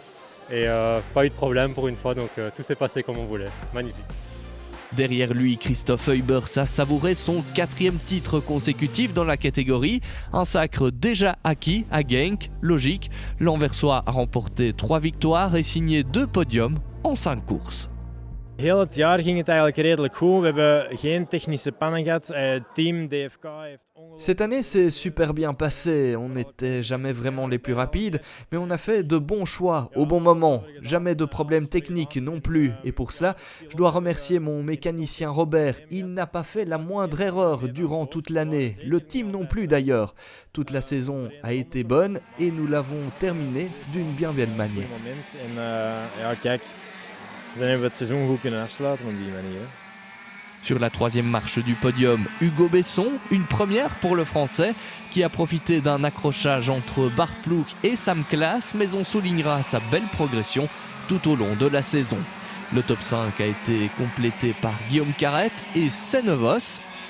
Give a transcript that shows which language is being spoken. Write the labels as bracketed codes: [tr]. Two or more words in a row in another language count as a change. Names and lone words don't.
[fr] Et pas eu de problème pour une fois, donc tout s'est passé comme on voulait. Magnifique. Derrière lui, Christophe Heubers a savouré son 4e titre consécutif dans la catégorie. Un sacre déjà acquis à Genk. Logique, l'Anversois a remporté 3 victoires et signé 2 podiums en 5 courses. [nl] Heel het jaar ging het eigenlijk redelijk goed. We hebben geen technische pannen gehad. Team DFK heeft [fr] Cette année s'est super bien passé, on n'était jamais vraiment les plus rapides, mais on a fait de bons choix au bon moment, jamais de problèmes techniques non plus, et pour cela, je dois remercier mon mécanicien Robert, il n'a pas fait la moindre erreur durant toute l'année, le team non plus d'ailleurs. Toute la saison a été bonne et nous l'avons terminée d'une bien belle manière. [nl] Dan hebben we het seizoen goed kunnen afsluiten op die manier. [fr] Sur la 3e marche du podium, Hugo Besson, une première pour le Français qui a profité d'un accrochage entre Bart Ploeg et Sam Klaas, mais on soulignera sa belle progression tout au long de la saison. Le top 5 a été complété par Guillaume Carrette et Senevos.